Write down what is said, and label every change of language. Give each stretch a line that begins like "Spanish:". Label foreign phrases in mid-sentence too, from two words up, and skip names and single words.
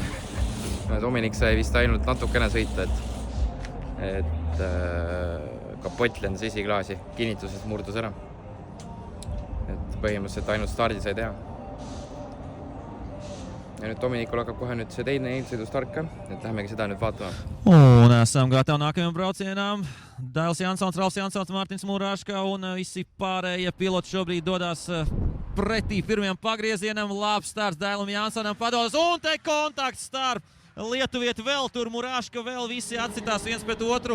Estonian: Dominik sai vist ainult natukene sõita, et kapott lendas esiklaasi, kinnituses murdus ära. Et põhimõtteliselt ainult stardi sai teha. Ja nüüd Dominikul hakkab kohe nüüd see teine eelsõidu start ka, et lähemegi seda nüüd vaatama.
Latvian: Un esam gatavi nākamajam braucienām. Dails Jansons, Ralfs Jansons, Mārtiņš Mūrāška un visi pārējie piloti šobrīd dodas pretī pirmajam pagriezienam. Labs starts Dailam Jansonam padodas un te kontakts starp lietuvieti vēl tur, Mūrāška vēl, visi atcitās viens pret otru.